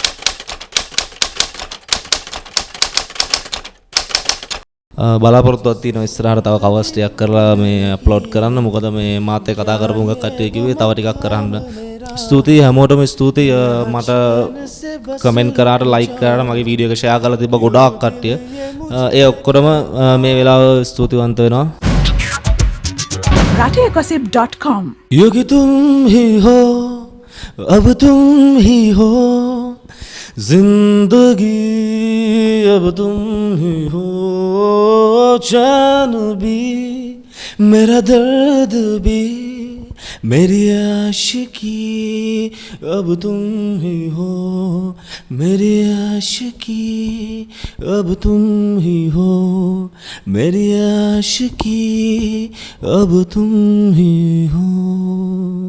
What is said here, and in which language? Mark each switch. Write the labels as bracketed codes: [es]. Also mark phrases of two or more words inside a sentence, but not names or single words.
[si] බලාපොරොත්තුවක් තියෙනවා ඉස්සරහට තව කවර්ස් ටිකක් කරලා මේ අප්ලෝඩ් කරන්න. මොකද මේ මාත් එක්ක කතා කරපු උඟක් කට්ටිය කිව්වේ තව ටිකක් කරන්න. ස්තුතියි හැමෝටම ස්තුතියි. මට කමෙන්ට් කරාට ලයික් කරාට මගේ වීඩියෝ එක ෂෙයා කරලා තිබ්බ ගොඩාක් කට්ටිය. ඒ ඔක්කොටම මේ වෙලාව ස්තුතිවන්ත වෙනවා. rategossip.com [hi] योगी तुम ही हो अब तुम ही हो जिंदगी अब तुम ही हो चैन भी मेरा दर्द भी मेरी आशिकी अब तुम ही हो मेरी आशिकी अब तुम ही हो मेरी आशिकी अब तुम ही हो.